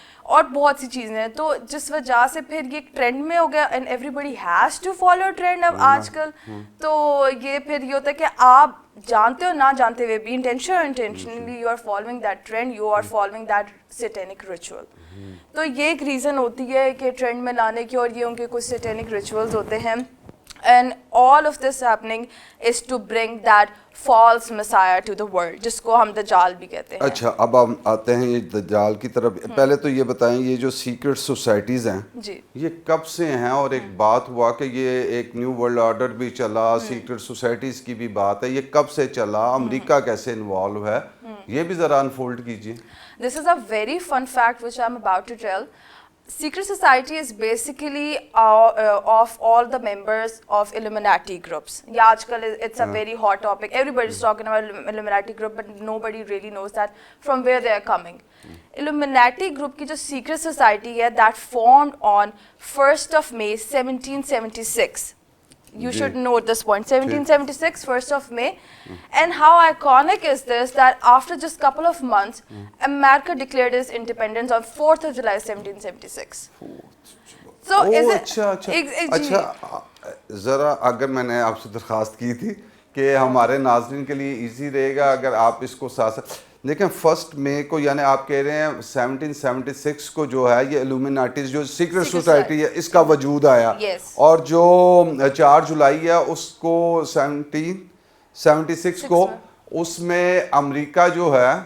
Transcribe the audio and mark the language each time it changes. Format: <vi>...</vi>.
<ur>اور بہت سی چیزیں ہیں. تو جس وجہ سے پھر یہ ٹرینڈ میں ہو گیا</ur> <en>and everybody has to follow trend</en> <ur>اب آج کل. تو یہ پھر یہ ہوتا ہے کہ آپ جانتے ہو نہ جانتے ہوئے بھی intentionally</ur> <en>You are following that trend, you are following that satanic ritual.</en> <ur>تو یہ ایک ریزن ہوتی ہے کہ ٹرینڈ میں لانے کی, اور یہ ان کے کچھ سیٹینک ریچولز ہوتے ہیں.</ur> <en>And all of this happening is to bring that false messiah to the world,</en> <ur>جس کو ہم دجال بھی کہتے ہیں. اچھا, اب ہم آتے ہیں یہ دجال کی طرف. پہلے تو یہ بتائیں یہ جو سیکرٹ سوسائٹیز ہیں جی یہ کب سے ہیں؟ اور ایک بات ہوا کہ یہ ایک نیو ورلڈ آرڈر بھی چلا, سیکرٹ سوسائٹیز کی بھی بات ہے, یہ کب سے چلا, امریکہ کیسے انوالو ہے, یہ بھی ذرا انفولڈ کیجیے.</ur> <en>This is a very fun fact which I'm about to tell. Secret society is basically of all the members of Illuminati groups. Yeah, aajkal it's a very hot topic. Everybody's talking about Illuminati group, but nobody really knows that from where they are coming. Illuminati group</en> <ur>کی جو</ur> <en>secret society ہے that formed on 1st of May 1776. You should note this point. 1776, 1st of May. And how iconic is this that after just couple of months, America declared its independence on 4th of July 1776. So is it...</en> <ur>اچھا, ذرا اگر میں نے آپ سے درخواست کی تھی کہ ہمارے ناظرین کے لیے ایزی رہے گا اگر آپ اس کو ساتھ لیکن 1 مئی کو, یعنی آپ کہہ رہے ہیں 1776 کو جو ہے یہ الومیناٹیز جو سیکرٹ سوسائٹی ہے اس کا وجود آیا, اور جو 4 جولائی ہے اس کو 1776 کو اس میں امریکہ جو ہے</ur>